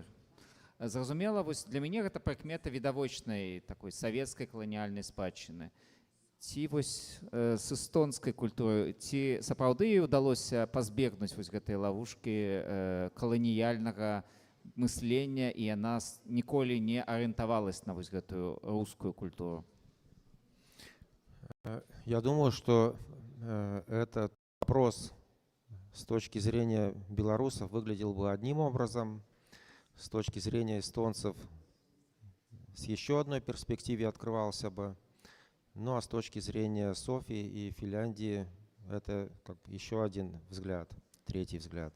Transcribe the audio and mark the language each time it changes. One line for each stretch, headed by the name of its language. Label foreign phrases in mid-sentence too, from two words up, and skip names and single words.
Belarusian: Зразумела, вось для мяне гэта прыкмета відавочнай такой савецкай каланіяльнай спадчыны. Ці вось з эстонскай культуры, ці сапраўды ўдалося пазбегнуць вось гэтай лавушкі каланіяльнага мыслення, і яна ніколі не арыентавалась на вось гэтую рускую культуру?
Russian: Я думаю, что этот вопрос с точки зрения белорусов выглядел бы одним образом, с точки зрения эстонцев с еще одной перспективой открывался бы. Ну а с точки зрения Софии и Финляндии это как еще один взгляд, третий взгляд.